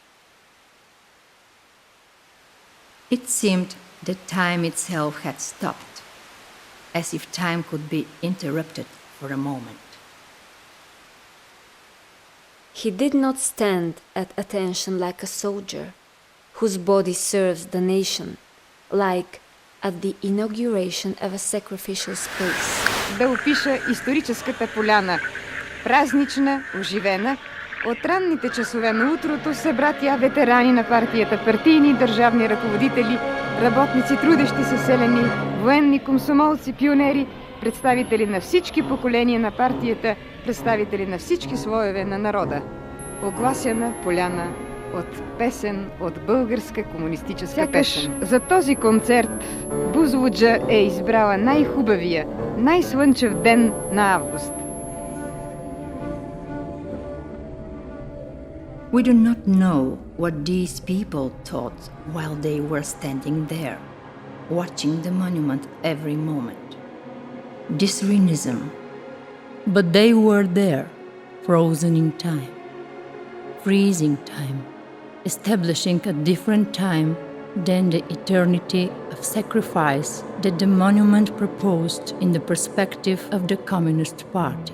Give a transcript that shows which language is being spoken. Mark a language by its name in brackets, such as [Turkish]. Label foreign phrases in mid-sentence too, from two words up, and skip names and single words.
[English] It seemed that time itself had stopped, as if time could be interrupted for a moment. He did not stand at attention like a soldier, whose body serves the nation, like at the inauguration of a sacrificial space. [Bulgarian] Да опиша историческата поляна, празнична, оживена. От ранните часове на утрото събратия ветерани на партията, партийни и държавни ръководители, работници, трудещи се селяни, военни, комсомолци, пионери, представители на всички поколения на партията, представители на всички слоеве на народа. Огласяна поляна от песен от българска комунистическа песен. За този концерт Бузлуджа е избрала най-хубавия, най-слънчев ден на август. [English] We do not know what these people thought while they were standing there, watching the monument every moment. Disrenism. But they were there, frozen in time, freezing time, establishing a different time than the eternity of sacrifice that the monument proposed in the perspective of the Communist Party.